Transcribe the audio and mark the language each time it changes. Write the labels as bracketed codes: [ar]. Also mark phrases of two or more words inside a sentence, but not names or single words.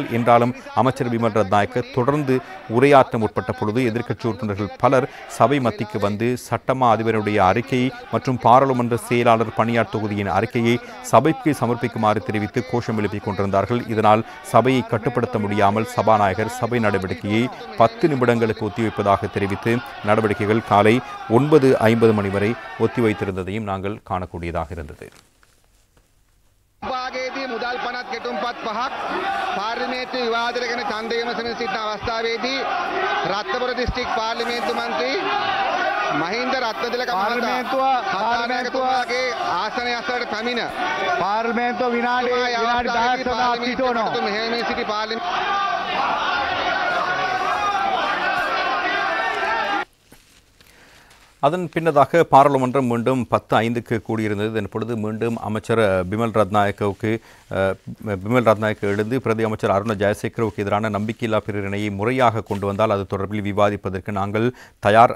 [ta] என்றாலும் அமைச்சர் பிமல் ரத்நாயக்க தொடர்ந்து உரையாற்ற முற்பட்ட பொழுது எதிர்க்கட்சி உறுப்பினர்கள் பலர் சபை மத்திக்கு வந்து சட்டமா அதிபருடைய அறிக்கையை மற்றும் பாராளுமன்ற செயலாளர் பணியார் தொகுதியின் அறிக்கையை சபைக்கு சமர்ப்பிக்குமாறு தெரிவித்து கோஷம் எழுப்பிக் கொண்டிருந்தார்கள். இதனால் சபையை கட்டுப்படுத்த முடியாமல் சபாநாயகர் சபை நடவடிக்கையை 10 நிமிடங்களுக்கு ஒத்திவைப்பதாக தெரிவித்து நடவடிக்கைகள் காலை 9:50 மணி வரை ஒத்திவைத்திருந்ததையும் நாங்கள் காணக்கூடியதாக இருந்தது. [si] මුදල් පනත් කෙටුම්පත් පහක් පාර්ලිමේන්තු විවාදයට ගැන ඡන්දය විමසමින් සිටින අවස්ථාවේදී රත්නපුර දිස්ත්‍රික් පාර්ලිමේන්තු මන්ත්‍රී මහින්ද රත්නතිලක පාර්ලිමේන්තුවගේ ආසනය අසලට පැමිණ පාර්ලිමේන්තුව විනාඩි 10ක් සඳහා සිටවනවා. මෙහෙම සිටි [ta] அதன் பின்னதாக பாராளுமன்றம் மீண்டும் 10:05க்கு கூடியிருந்தது. இதன் பொழுது மீண்டும் அமைச்சர் பிமல் ரத்நாயக்க எழுந்து பிரதி அமைச்சர் அருண ஜெயசேகரவுக்கு எதிரான நம்பிக்கையில்லா பிரேரணையை முறையாக கொண்டு வந்தால் அது தொடர்பில் விவாதிப்பதற்கு நாங்கள் தயார்.